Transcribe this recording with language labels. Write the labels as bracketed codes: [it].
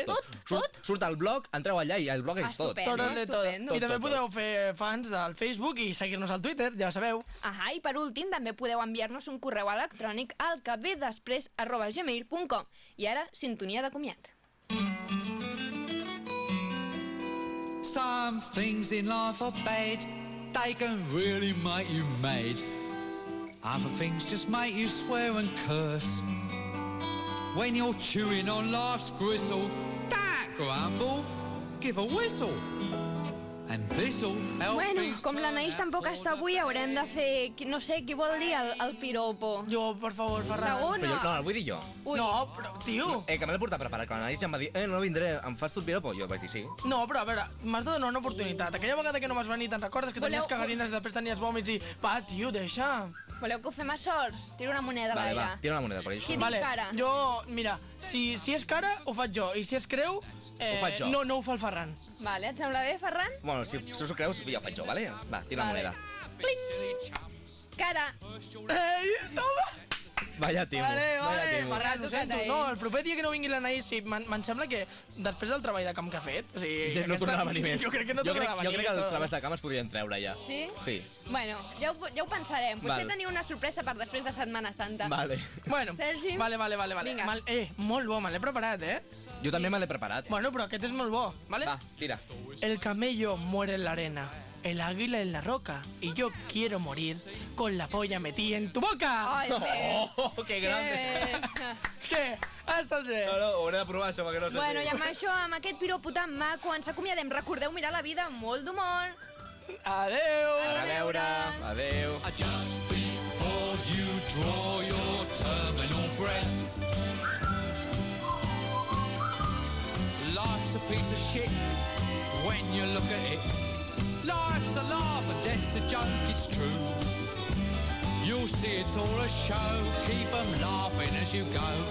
[ca] tot? Surt al blog, entreu allà i el blog és tot. Estupendo. I també podeu fer fans del Facebook i seguir-nos al Twitter, ja ho sabeu. Ahà, i per últim també podeu enviar-nos un correu electrònic al que ve després @gmail.com. I ara, sintonia de comiat. [en] Some things in life are bad. They can really make you mad. Other things just make you swear and curse. When you're chewing on life's gristle, that grumble, give a whistle. [ca] Bueno, com l'Anaïs tampoc està avui, haurem de fer... No sé, qui vol dir el piropo? Jo, per favor, Ferran. Segona. No, el vull dir jo. Ui. No, però, tio... Que m'he de portar preparat, que l'Anaïs ja em va dir no vindré, em fas tu el piropo? Jo vaig dir sí. No, però a veure, m'has de donar una oportunitat. Aquella vegada que no m'has venit, te'n recordes que tenies cagarines i després tenies vòmits i... Va, tio, deixa. Voleu que ho fem a sols? Tira una moneda a l'aire. Va, tira una moneda, perquè això... Qui diu cara? Jo, mira, si és cara, ho faig jo. I si és creu, ho faig jo. No ho fa el Ferran. Vale, et sembla bé, Ferran? Bueno, si us ho creus, ja ho faig jo, vale? Va, tira una moneda. Pling! Cara! Ei, toma! [es] Vaya timo. [ca] Vale, Ferran, ho sento. No, el proper dia que no vingui l'Anaïs, sí, me'n sembla que després del treball de camp que ha fet... O sigui, ja, no tornarà a venir més. Jo crec que no tornarà a venir. Jo crec que els treballs de camp es podrien treure ja. Sí? Sí. Bueno, ja ho pensarem. Val. Potser teniu una sorpresa per després de Setmana Santa. Vale. Bueno, Sergi... Vale. Vinga. Molt bo, me l'he preparat, eh? Jo també me l'he preparat. Bueno, però aquest és molt bo, vale? Va, tira. [es] El camello muere en l'arena. El águila en la roca y yo quiero morir con la polla metida en tu boca. ¡Ay, sí! ¡Oh, qué grande! ¿Qué? ¡Hasta el día! [ca] No, ho hauré de provar, això, perquè no sé. Bueno, i amb això, amb aquest piropo tan maco, ens acomiadem. Recordeu mirar la vida amb molt d'humor. Adeu! A veure! Adeu! [en] Just before you draw your terminal breath. Life's a piece of shit when you look at it. Life's a laugh and death's a joke, it's true. You'll see it's all a show, keep 'em laughing as you go.